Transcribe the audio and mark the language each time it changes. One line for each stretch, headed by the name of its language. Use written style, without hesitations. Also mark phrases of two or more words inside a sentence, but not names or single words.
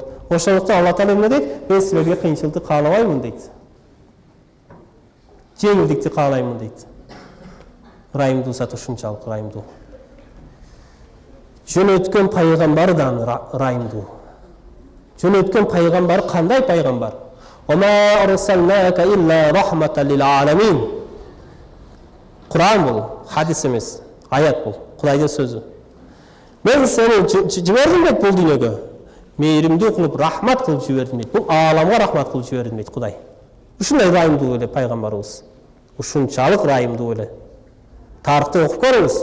Kyrgyz: Ошондуктан Алла Таала эмне дейт? Мен силерге кыйынчылыкты каалабаймын дейт. Жеңилдикти каалаймын дейт. Райымдуу зат ушунчалык райымдуу. Жөнөткөн пайгамбар да райымдуу. Жөнөткөн пайгамбар кандай пайгамбар?
Arabic: وما أرسلناك إلا رحمة للعالمين.
Kyrgyz: Куран бул, хадис эмес, аят бул, Кудайдын сөзү. Мен сени жибердим дейт бул дүйнөгө. Мейримдүү кылып, рахмат кылып жибердим дейт. Бул ааламга рахмат кылып жибердим дейт Кудай. Ушундай райымдуу эле пайгамбарыбыз. Ушунчалык райымдуу эле. Тарыхты окуп көрүңүз.